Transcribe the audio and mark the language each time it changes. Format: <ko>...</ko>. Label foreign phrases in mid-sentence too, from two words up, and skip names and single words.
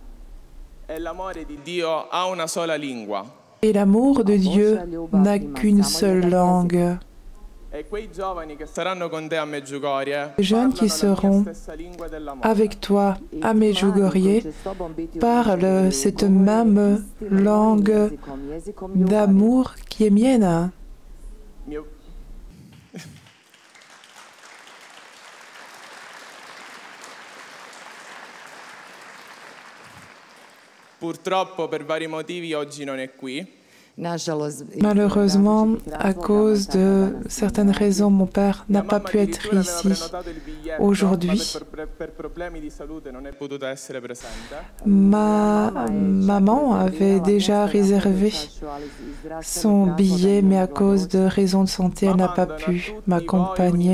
<fr>Et l'amour de Dieu n'a qu'une seule langue. Les jeunes qui seront avec toi à Medjugorje parlent cette même langue d'amour qui est mienne.</fr> <it>Purtroppo per vari motivi oggi non è qui.</it> <fr>Malheureusement, à cause de certaines raisons, mon père n'a pas pu être ici aujourd'hui. Ma maman avait déjà réservé son billet, mais à cause de raisons de santé, elle n'a pas pu m'accompagner.</fr>